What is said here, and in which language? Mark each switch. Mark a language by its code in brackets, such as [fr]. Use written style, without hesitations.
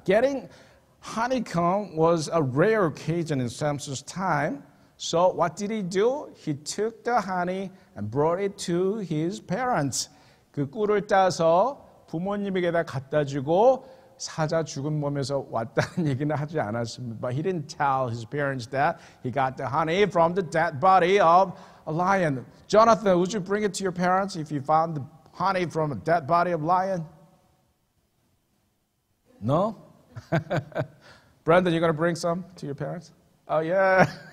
[en] Getting honeycomb was a rare occasion in Samson's time. So what did he do? He took the honey and brought it to his parents. [ko] 그 꿀을 따서 부모님에게다 갖다 주고 사자 죽은 몸에서 왔다는 얘기는 하지 않았습니다. [en] But he didn't tell his parents that he got the honey from the dead body of a lion. Jonathan, would you bring it to your parents if you found the honey from a dead body of lion? No? Brandon, you're going to bring some to your parents? Oh, yeah.